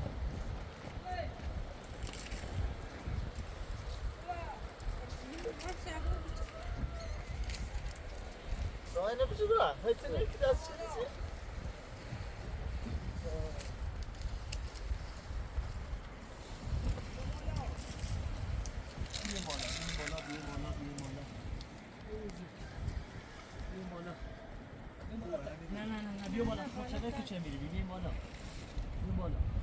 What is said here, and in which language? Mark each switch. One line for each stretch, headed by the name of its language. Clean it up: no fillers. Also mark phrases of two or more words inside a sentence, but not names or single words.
Portuguese: Não, não precisa lá. Vai ter nem que dar assim.
Persian: نه بیا بالا چقدر که چه میری بیا بالا بیا بالا